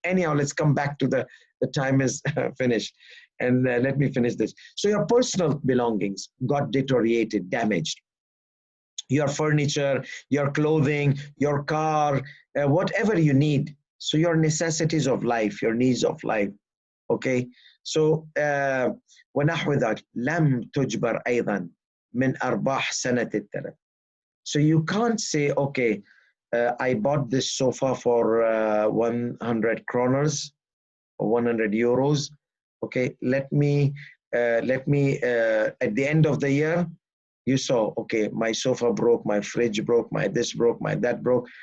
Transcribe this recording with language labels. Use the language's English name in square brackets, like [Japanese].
[English] Anyhow, let's come back to the time is finished, and let me finish this. So your personal belongings got deteriorated, damaged. Your furniture, your clothing, your car, whatever you need. So your necessities of life, your needs of life. Okay. [Arabic] So ونحو ذلك لم تجبر أيضا من أرباح سنة التلف. [English] So you can't say, okay, I bought this sofa for 100 kroners or 100 euros. Okay, let me at the end of the year, you saw, okay, my sofa broke, my fridge broke, my this broke, my that broke.